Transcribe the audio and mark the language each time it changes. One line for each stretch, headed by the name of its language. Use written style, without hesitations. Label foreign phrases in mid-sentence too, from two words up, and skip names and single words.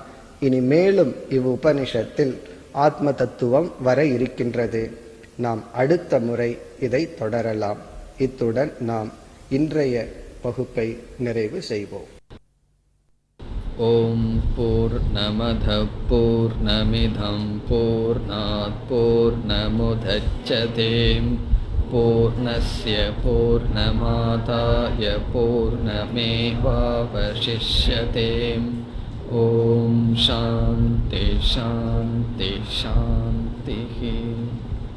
Tamil: இனி மேலும் உபனிஷத்தில் ஆத்ம தத்துவம் வர இருக்கின்றது. நாம் அடுத்த முறை இதை தொடரலாம். இத்துடன் நாம் இன்றைய வகுப்பை நிறைவு செய்வோம்.
Sanskrit: ओम् पूर्णमदः पूर्णमिदं पूर्णात् पूर्णमुदच्यते पूर्णस्य पूर्णमादाय पूर्णमेवावशिष्यते. ओम् शान्ति शान्ति शान्ति.